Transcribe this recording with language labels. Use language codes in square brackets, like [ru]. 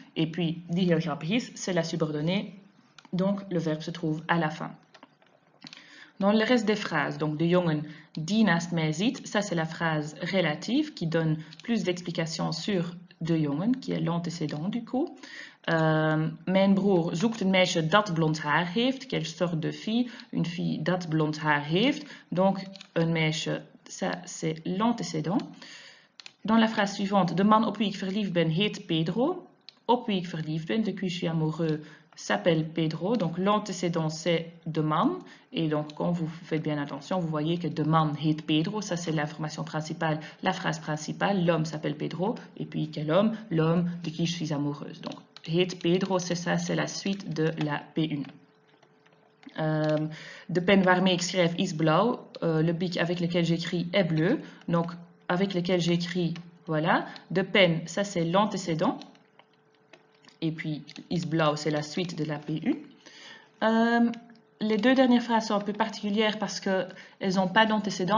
[fr] Et puis, [nl] die heel grappig is, [fr] c'est la subordonnée, donc le verbe se trouve à la fin. Dans le reste des phrases, donc [nl] de jongen die naast mij zit, [fr] ça c'est la phrase relative qui donne plus d'explications sur [nl] de jongen, [fr] qui est l'antécédent du coup. [nl] Mijn broer zoekt een meisje dat blond haar heeft. [fr] Quelle sorte de fille? Une fille [nl] dat blond haar heeft. [fr] Donc, [nl] een meisje, [fr] ça c'est l'antécédent. Dans la phrase suivante, [nl] de man op wie ik verliefd ben heet Pedro. Op wie ik verliefd ben, [fr] de qui je suis amoureux, s'appelle Pedro. Donc l'antécédent c'est [nl] de man. [fr] Et donc quand vous faites bien attention, vous voyez que [nl] de man heet Pedro. [fr] Ça c'est l'information principale, la phrase principale. L'homme s'appelle Pedro. Et puis quel homme? L'homme de qui je suis amoureuse. Donc [nl] heet Pedro, [fr] c'est ça, c'est la suite de la P1. [nl] De pen waarmee ik schrijf is blauw. [fr] Le bic avec lequel j'écris est bleu. Donc avec lequel j'écris, voilà. [nl] De pen, [fr] ça c'est l'antécédent. Et puis [nl] is blau, [fr] c'est la suite de la P1. Les deux dernières phrases sont un peu particulières parce qu'elles n'ont pas d'antécédent.